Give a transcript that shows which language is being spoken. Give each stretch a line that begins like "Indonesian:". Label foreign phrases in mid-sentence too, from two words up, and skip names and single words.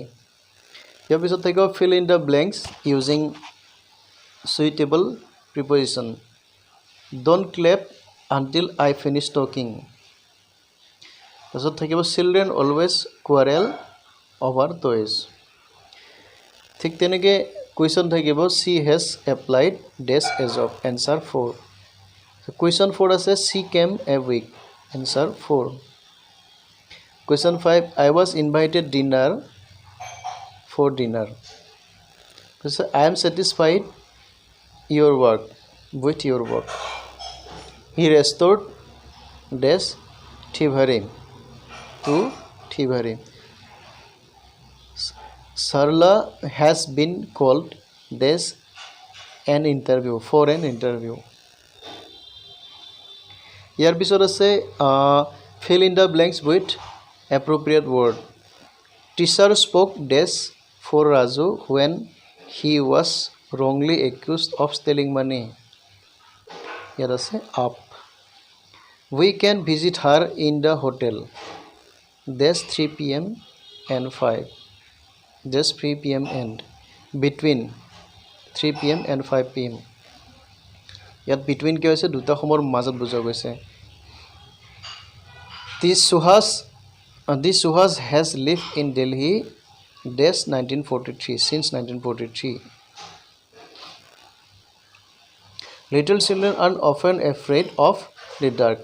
English: Here we should take a fill in the blanks using suitable preposition. Don't clap until I finish talking. Children always quarrel over toys.
Assamese: ঠিক তেনেকৈ কুৱেশ্যন থাকিব
English: she has applied dash as of. Answer 4. Question 4 আছে she came a week. Answer 4. Question 5 I was invited dinner for dinner. I am satisfied your work with your work. He restored dash thievery to thievery. Sarla has been called this an interview for an interview.
Assamese: ইয়াৰ পিছত আছে
English: fill in the blanks with appropriate word. Teacher spoke dash for Raju when he was wrongly accused of stealing money.
Assamese: ইয়াত আছে up.
English: We can visit her in the hotel dash 3 p.m. and 5. Just 3 p.m. and between 3 p.m. and 5 p.m.
Assamese: ইয়াত between কি হৈছে দুটা সময়ৰ মাজত বুজা গৈছে.
English: This Suhas has lived in Delhi dash 1943 since 1943. Little children are often afraid of the dark.